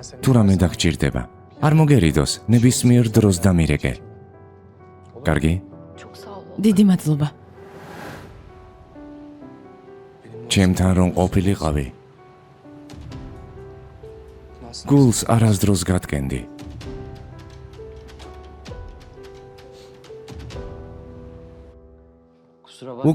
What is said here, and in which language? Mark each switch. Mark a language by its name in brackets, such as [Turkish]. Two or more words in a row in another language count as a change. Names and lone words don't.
[Georgian] თუ რამე დაგჭირდება. არ მოგერიდოს, ნებისმიერ დროს დამირეკე. კარგი? [Turkish] Çok sağ ol. [Georgian] დიდი მადლობა. ჩემთან რომ ყოფილიყავი. გულს არასდროს გატკენდი. [Turkish] Kusura bakma.